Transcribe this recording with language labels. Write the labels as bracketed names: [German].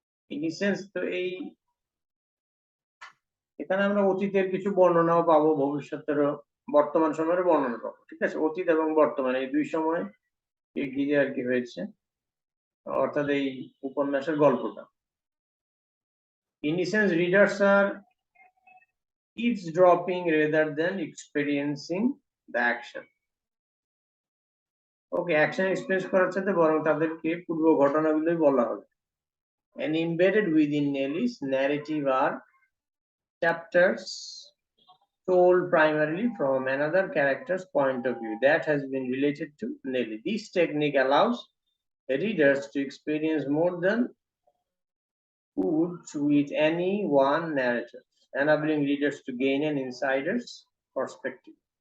[English] in sense [Bangla] তো এই এখানে আমরা অতীতের কিছু বর্ণনাও পাবো, ভবিষ্যতেরও, বর্তমান সময়ের বর্ণনা পাবো, ঠিক আছে, অতীত এবং বর্তমান এই দুই সময় ঘিরে আর কি হয়েছে, অর্থাৎ এই উপন্যাসের গল্পটা। [English] In sense readers are eavesdropping rather than experiencing the action. [Bangla] Okay, action experience করার সাথে বরং তাদেরকে পূর্ব ঘটনাগুলোই বলা হবে। [English] And embedded within Nellie's narrative are chapters told primarily from another character's point of view that has been related to Nellie. This technique allows readers to experience more than would with any one narrator, enabling readers to gain an insider's perspective.